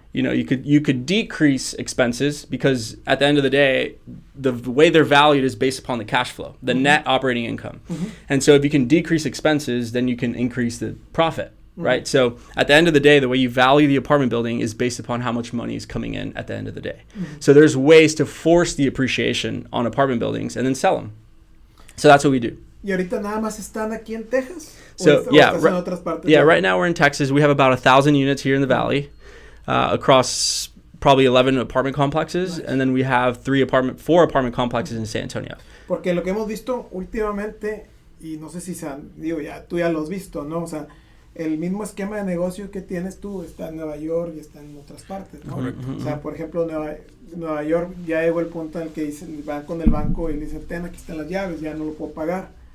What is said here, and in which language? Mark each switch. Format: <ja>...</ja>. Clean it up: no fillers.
<en>You know, you could decrease expenses because at the end of the day, the way they're valued is based upon the cash flow, the net operating income. And so if you can decrease expenses, then you can increase the profit. Right. So at the end of the day, the way you value the apartment building is based upon how much money is coming in at the end of the day. So there's ways to force the appreciation on apartment buildings and then sell them. So that's what we do.</en> <es>¿Y ahorita nada más están aquí en Texas?</es> <en>So</en> <es>estás en otras partes?</es> <en>right now we're in Texas. We have about 1,000 units here in the valley across probably 11 apartment complexes. Nice. And then we have 4 apartment complexes in San Antonio.</en> <es>Porque lo que hemos visto últimamente, y no sé si tú ya lo has visto, ¿no? O sea, el mismo esquema de negocio que tienes tú está en Nueva York y está en otras partes, ¿no? O sea, por ejemplo, Nueva York ya llegó el punto en el que van con el banco y le dicen, ten, aquí están las llaves, ya no lo puedo pagar.</es>